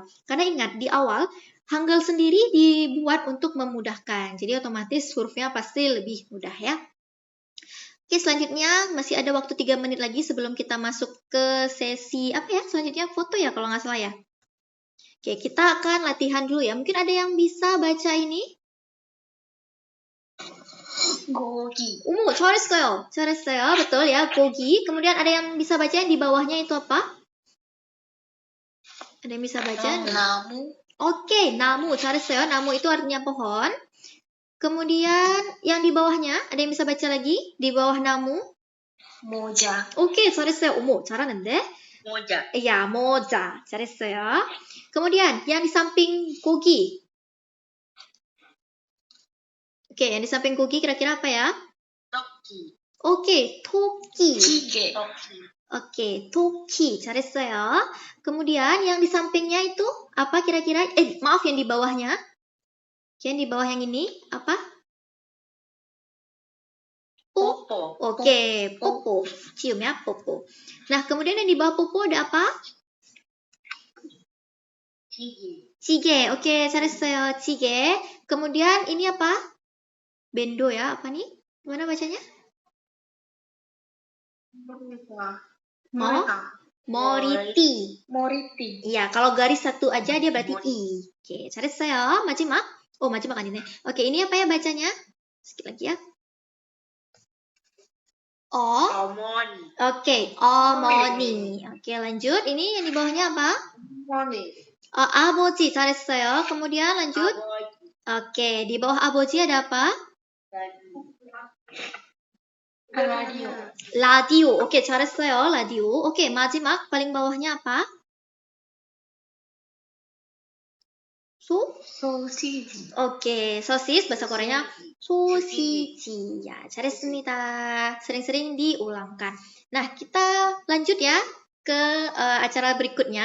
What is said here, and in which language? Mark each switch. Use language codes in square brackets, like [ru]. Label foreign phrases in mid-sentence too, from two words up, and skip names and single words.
[id] Karena ingat, di awal, Hangul sendiri dibuat untuk memudahkan. Jadi otomatis hurufnya pasti lebih mudah ya. Oke, selanjutnya masih ada waktu 3 menit lagi sebelum kita masuk ke sesi apa ya? Selanjutnya foto ya kalau nggak salah ya. Oke, kita akan latihan dulu ya. Mungkin ada yang bisa baca ini? [ko] 고기. 잘했어요. 잘했어요. [id] Betul ya, 고기. Kemudian ada yang bisa baca yang di bawahnya itu apa? Ada yang bisa baca? [ko] 나무. [id] Oke, namu. 잘했어요. Namu itu artinya pohon. Kemudian yang di bawahnya, ada yang bisa baca lagi? Di bawah namu? [ko] 모자. 오케이, 잘했어요. 어머, 잘하는데? 모자. Ya, moza. 잘했어요. [id] Kemudian, yang di samping kogi. Oke, yang di samping kogi kira-kira apa ya? [ko] 토끼. [id] Oke, toki. [ko] 기계. 토끼. [id] Oke, toki. 잘했어요. Kemudian, yang di sampingnya itu apa kira-kira? Maaf, yang di bawahnya. Yang di bawah yang ini, apa? [ko] 뽀뽀. [id] Oke, popo. Cium ya, popo. Nah, kemudian yang di bawah popo ada apa? [ko] 기계. [id] Cige. Oke, 잘했어요. Cige. Kemudian ini apa? Bendo ya, apa nih? Gimana bacanya? Moriti. [ko] 머리띠. [id] Iya, kalau garis satu aja dia berarti Mori. I. Oke, [ko] 잘했어요. 마지막. Oh, 마지막 아니네. [id] Oke, ini apa ya bacanya? Sedikit lagi ya. [ko] 어머니. [id] Oke, 어머니. Oke, lanjut. Ini yang di bawahnya apa? [ko] 어머니. 아버지 잘했어요. [id] kemudian lanjut. [ko] 아버지. [id] Oke, di bawah 아버지 ada apa? [ko] 라디오. 라디오. Oke, 잘했어요. 라디오. [id] Oke, 마지막 paling bawahnya apa? [ko] 소시지. [id] Oke, sosis bahasa Koreanya 소시지. Ya, 잘했습니다. Sering-sering diulangkan. Nah, kita lanjut ya ke acara berikutnya.